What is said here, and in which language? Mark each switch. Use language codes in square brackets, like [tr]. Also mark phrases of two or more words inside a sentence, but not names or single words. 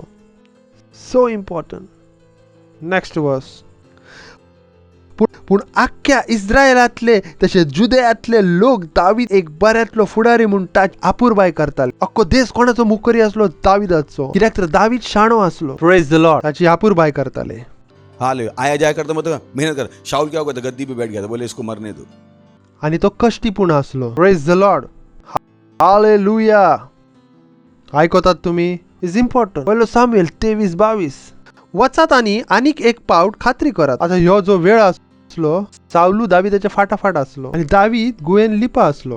[en] So important. Next verse. [kok] पूण आख्ख्या इस्रायलातले तशें जुदेयांतले लोक दावीद एक बऱ्यांतलो फुडारी म्हूण ताची आपुरबाय करताले. अख्खो देश कोणाचो मुखरी आसलो? दाविदाचो. कित्याक तर दावीद शाणो आसलो. [en] Praise the Lord. [kok] ताची आपुरबाय करताले. [hi] हाल आया जाया करता मत मेहनत कर. शाऊल क्या होता गद्दी पे बैठ गया था, बोले इसको मरने दो. [kok] आणि तो कष्टीपूर्ण आसलो. [en] Praise the Lord. Hallelujah. [kok] आयकतात तुम्ही? [en] is important. [kok] पहिलो सामुएल 23:22. वचात आणि आनीक एक पावट खात्री करात. आता ह्यो जो वेळ आसलो साऊल दाविदाच्या फाटाफाट आसलो आणि दावीद गुयेन लिपा आसलो.